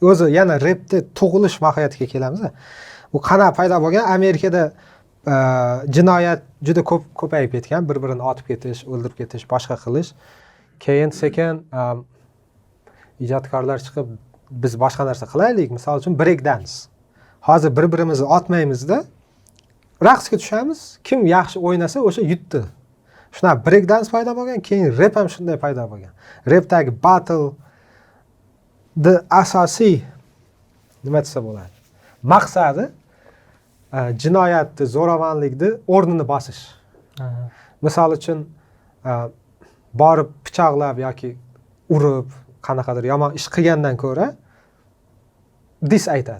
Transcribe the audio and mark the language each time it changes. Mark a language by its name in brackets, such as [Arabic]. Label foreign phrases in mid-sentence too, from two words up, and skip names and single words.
[Uzbek] o'zi yana repni tug'ilish mohiyatiga kelamiz. Bu qanaqa paydo bo'lgan? Amerikada jinoyat juda ko'payib ketgan, bir-birini otib ketish, o'ldirib ketish, boshqa qilish. Keyin sekin ijodkorlar chiqib biz boshqa narsa qilaylik, misol uchun [English] break dance. [Uzbek] Hozir bir-birimizni otmaymizda raqsga tushamiz, kim yaxshi o'ynasa o'sha yutdi. Shunaqa [English] break dance [Uzbek] paydo bo'lgan, keyin rep ham shunday paydo bo'lgan. Repdagi battle asosiy nima desa bo'ladi? Maqsadi jinoyatni, zo'ravonlikni o'rnini bosish. Misol uchun borib pichoqlab yoki urib, qanaqadir yomon ish qilgandan ko'ra dis aytadi.